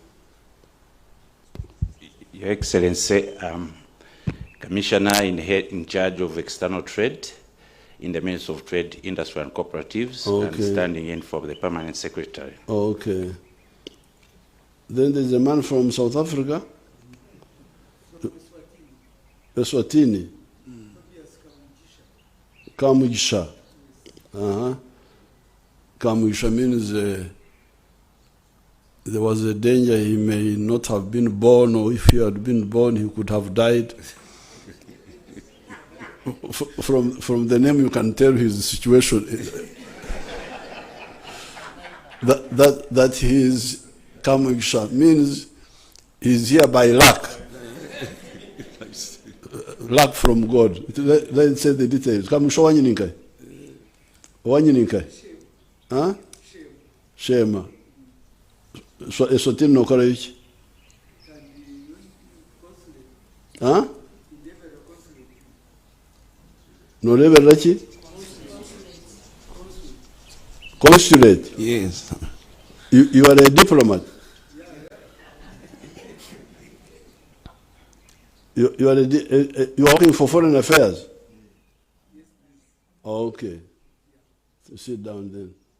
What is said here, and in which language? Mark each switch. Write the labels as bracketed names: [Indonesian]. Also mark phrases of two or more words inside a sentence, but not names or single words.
[English] Your Excellency, Commissioner in charge of external trade in the Ministry of Trade, Industry and Cooperatives, and standing in for the Permanent Secretary. Okay. Then there's a man from South Africa. Eswatini. Kamugisha. Kamugisha means there was a danger he may not have been born, or if he had been born, he could have died. From the name, you can tell his situation. that he is Kamugisha means he's here by luck. Luck from God. Let's say the details. [Nyankole] Kamugisha wanyininkai? Wanyininkai? Huh? Shema. Eswatini nokora iki? Huh? Noreberera ki? [English] Consulate? Yes. You are a diplomat? You are working for Foreign Affairs? Oh, okay. So sit down then.